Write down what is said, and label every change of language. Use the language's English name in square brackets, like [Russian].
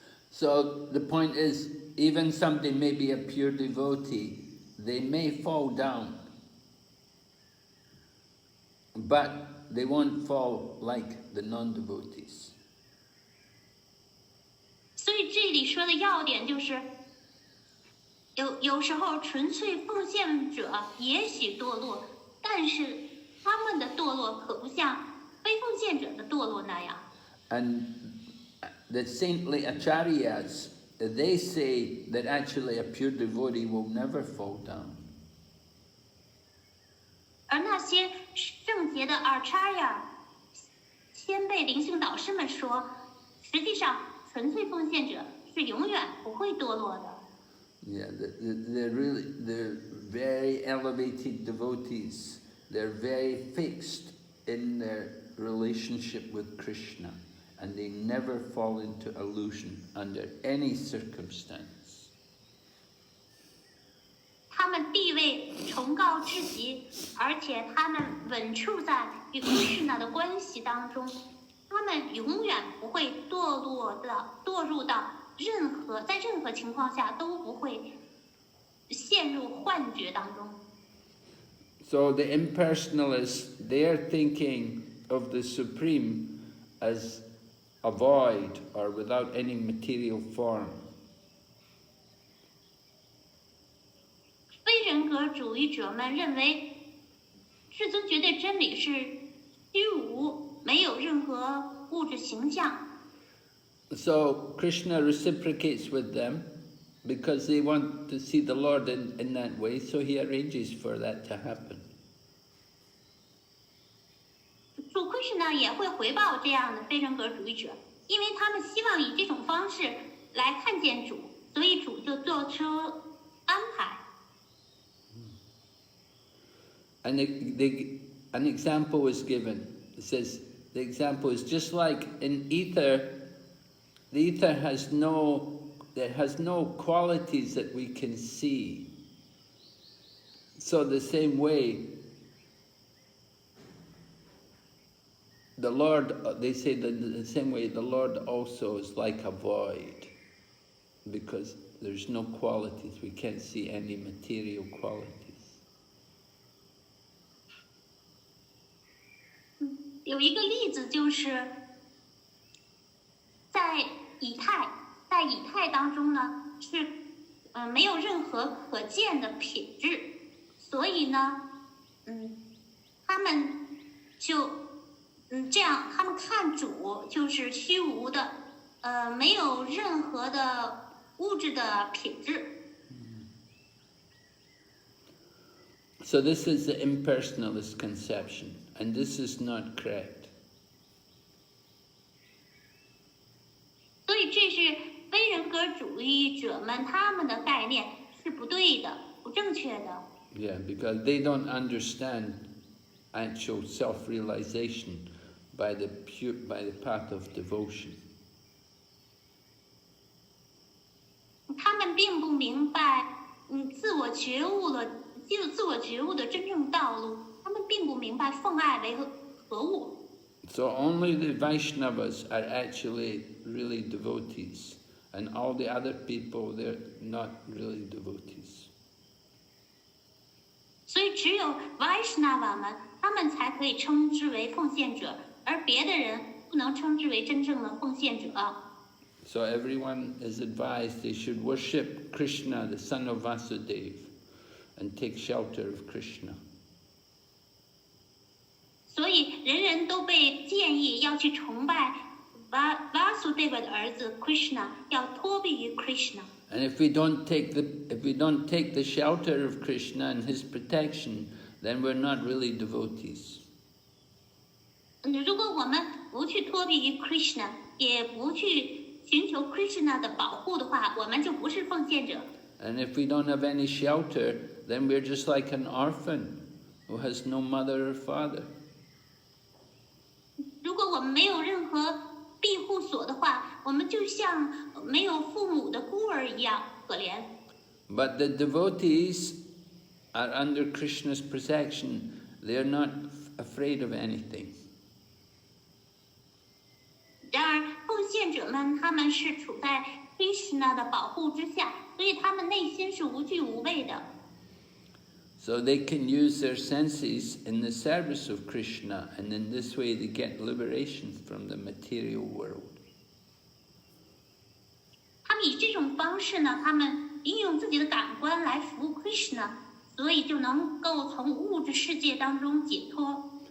[English] So the point is, even somebody may be a pure devotee, they may fall down, but they won't fall like the non-devotees. [Chinese] 所以这里说的要点就是，有时候纯粹奉献者也许堕落，但是他们的堕落可不像非奉献者的堕落那样。 [English] And the saintly acharyas, they say that actually a pure devotee will never fall down. [Chinese] 而那些圣洁的Acharya先辈灵性导师们说，实际上纯粹奉献者是永远不会堕落的。 [English] Yeah, they're very elevated devotees. They're very fixed in their relationship with Krishna, and they never fall into illusion under any circumstance. [Chinese] 他们地位崇高至极，而且他们稳处在与 Krishna 的关系当中，他们永远不会堕入到在任何情况下都不会陷入幻觉当中。 [English] So the impersonalists, they are thinking of the Supreme as a void or without any material form. [Chinese] 格主义者们认为，至尊绝对真理是虚无，没有任何物质形象。 [English] So Krishna reciprocates with them because they want to see the Lord in that way, so he arranges for that to happen. [Chinese] 主 Krishna 也会回报这样的非人格主义者，因为他们希望以这种方式来看见主，所以主就做出安排。 [English] And an example was given. It says the example is just like in ether. The ether has no qualities that we can see. So the same way, the Lord, they say that the same way the Lord also is like a void, because there's no qualities. We can't see any material qualities. [Chinese] 有一个例子就是，在以太当中呢，是没有任何可见的品质，所以呢，他们就这样，他们看主就是虚无的，没有任何的物质的品质。 [English] So this is the impersonalist conception, and this is not correct. [Chinese] 所以这是非人格主义者们他们的概念是不对的、不正确的。 [English] Yeah, because they don't understand actual self-realization by the path of devotion. [Chinese] 他们并不明白，自我觉悟的真正道路，他们并不明白奉爱为何物。 [English] So only the Vaishnavas are actually really devotees, and all the other people, they're not really devotees. [Chinese] 所以只有 Vaishnava 们，他们才可以称之为奉献者，而别的人不能称之为真正的奉献者。 [English] So everyone is advised they should worship Krishna, the son of Vasudeva, and take shelter of Krishna. [Chinese] 所以人人都被建议要去崇拜 Vasudeva 的儿子 Krishna， 要托庇于 Krishna。 [English] And if we don't take the shelter of Krishna and his protection, then we're not really devotees. [Chinese] 如果我们不去托庇于 Krishna， 也不去寻求 Krishna 的保护的话，我们就不是奉献者。 [English] And if we don't have any shelter, then we're just like an orphan who has no mother or father. [Chinese] 如果我们没有任何庇护所的话，我们就像没有父母的孤儿一样可怜。 [English] But the devotees are under Krishna's protection. They are not afraid of anything. [Chinese] 然而，奉献者们他们是处在 Krishna 的保护之下，所以他们内心是无惧无畏的。 [English] So they can use their senses in the service of Krishna, and in this way they get liberation from the material world. [Chinese] 他们以这种方式呢，他们运用自己的感官来服务 Krishna， 所以就能够从物质世界当中解脱。